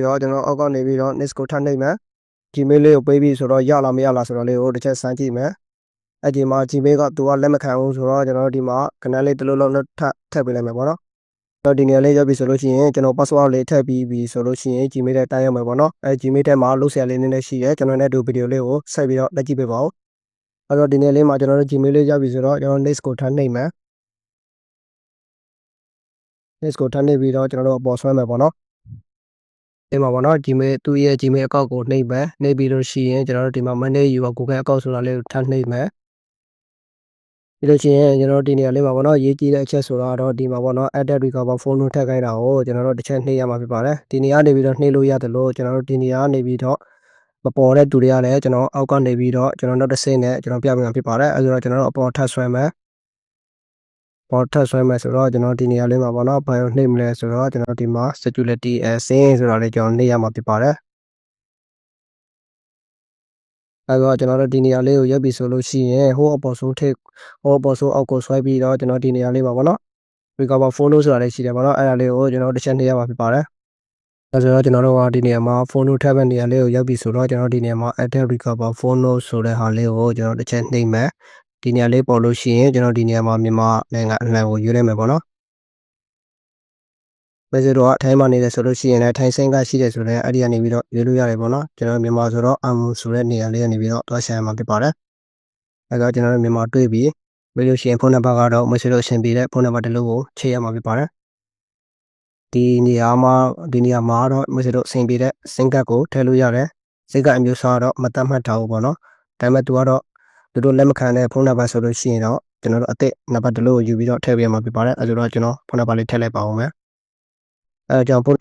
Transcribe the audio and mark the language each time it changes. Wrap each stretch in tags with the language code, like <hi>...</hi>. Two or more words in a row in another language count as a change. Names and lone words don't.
<my>တော့ကျွန်တော်အောက်ကနေပြီးတော့ next ကိုထပ်နှိပ်မယ် Gmail လေးကိုပေးပြီးဆိုတော့ရလားမရလားဆိုတော့လေးကိုတစ်ချက်စမ်းကြည့်မယ်အဲ့ဒီမှာ Gmail ကသူကလက်မခံဘူးဆိုတော့ကျွန်တော်ဒီမှာခဏလေးတစ်လုံးလုံးထပ်ပေးလိုက်မယ်ပေါ့နော်တော့ဒီနေရာလေးရောက်ပြီဆိုလို့ရှိရင်ကျွန်တော် password လေးထည့်ပြီးပြီဆိုလို့ရှိရင် Gmail ထဲတိုင်းရမယ်ပေါ့နော်အဲ Gmail ထဲမှာလုပ်ဆရာလေးနည်းနည်းရှိရဲကျွန်တော်နဲ့ဒီဗီဒီယိုလေးကိုဆက်ပြီးတော့လက်ကြည့်ပေးပါဦးအဲ့တော့ဒီနေရာလေးမှာကျွန်တော်တို့ Gmail လေးရောက်ပြီဆိုတော့ကျွန်တော် next ကိုထပ်နှိပ်မယ် next ကိုထပ်နှိပ်ပြီးတော့ကျွန်တော်တို့အပေါ်ဆွဲမယ်ပေါ့နော်ဒီမှာပေါ့နော် Gmail သူ့ရဲ့</my> <en>Gmail account</en> <my>ကိုနှိပ်မယ်နှိပ်ပြီးလို့ရှိရင်ကျွန်တော်တို့ဒီမှာ</my> <en>manage your Google account</en> <my>ဆိုတာ လေးကိုထပ်နှိပ်မယ်ပြီးလို့ရှိရင်ကျွန်တော်တို့ဒီနေရာလေးမှာပေါ့နော်ရေးကြည့်တဲ့အချက်ဆိုတာတော့ဒီမှာပေါ့နော်</my> <en>added recover phone</en> <my>ထည့်ခိုင်းတာကိုကျွန်တော်တို့တစ်ချက်နှိပ်ရမှာဖြစ်ပါတယ်ဒီနေရာနေပြီးတော့နှိပ်လို့ရတယ်လို့ကျွန်တော်တို့ဒီနေရာနေပြီးတော့မပေါ်တဲ့သူတွေကလည်းကျွန်တော်အောက်ကနေပြီးတော့ကျွန်တော်တို့တစ်စိမ့်နဲ့ကျွန်တော်ပြပြမှာဖြစ်ပါတယ်အဲဆိုတော့ကျွန်တော်တို့အပေါ်ထပ်ဆွဲမယ်ပေါ်ထပ်ဆွဲမယ်ဆိုတော့ကျွန်တော်ဒီနေရာလေးမှာပေါ့နော်ဘာလို့နှိပ်မလဲဆိုတော့ကျွန်တော်ဒီမှာ</my> <en>security sin</en> <my>ဆိုတာလေးကျွန်တော်နှိပ်ရမှာဖြစ်ပါတယ် အဲတော့ကျွန်တော်တို့ဒီနေရာလေးကိုရက်ပြီဆိုလို့ရှိရင်ဟိုအပေါ်ဆုံးအောက်ကိုဆွဲပြီးတော့ကျွန်တော်ဒီနေရာလေးမှာပေါ့နော်</my> <en>recover phone</en> <my>ဆိုတာလေးရှိတယ်ပေါ့နော်အဲ့ဒါလေးကိုကျွန်တော်တစ်ချက်နှိပ်ရမှာဖြစ်ပါတယ်အဲဆိုတော့ကျွန်တော်တို့ကဒီနေရာမှာ phone ထည့်မဲ့နေရာလေးကိုရက်ပြီဆိုတော့ကျွန်တော်ဒီနေရာမှာ</my> <en>added recover phone</en> <my>ဆိုတဲ့ဟာလေးကိုကျွန်တော်တစ်ချက်နှိပ်မယ်ဒီနေရာလေးပေါ်လို့ရှိရင်ကျွန်တော်ဒီနေရာမှာမြန်မာနိုင်ငံအနှံကိုရွေးလိုက်မယ်ပေါ့နော် ပဲဆိုတော့အထိုင်းမှာနေတယ်ဆိုလို့ရှိရင်လည်းထိုင်းစင်းကရှိတယ်ဆိုတော့အဲ့ဒီကနေပြီးတော့ရွေးလို့ရတယ်ပေါ့နော်ကျွန်တော်မြန်မာဆိုတော့ဆိုတဲ့နေရာလေးကနေ ပြီးတော့တွားရှာရမှာဖြစ်ပါတယ်အဲတော့ကျွန်တော်တို့မြန်မာတွေ့ပြီးလို့ရှိရင်ဖုန်းနံပါတ်ကတော့မရှိလို့အဆင်ပြေတဲ့ဖုန်းနံပါတ်တစ်လုံးကိုချိန်ရမှာဖြစ်ပါတယ်ဒီနေရာမှာတော့မရှိလို့အဆင်ပြေတဲ့စင်ကတ်ကိုထည့်လို့ရတယ်စင်ကတ်အမျိုးအစားတော့မတတ်မှတ်ထားဘူးပေါ့နော်ဒါပေမဲ့သူတို့လက်မခံတဲ့ဖုန်းနံပါတ်ဆိုလို့ရှိရင်တော့ကျွန်တော်တို့အသစ်နံပါတ်တစ်လုံးကိုယူပြီးတော့ထည့်ပေးရမှာဖြစ်ပါတယ်အဲဆိုတော့ကျွန်တော်ဖုန်းနံပါတ်လေးထည့်လိုက်ပါဦးမယ်အဲကြောင့်ဖုန်း</my>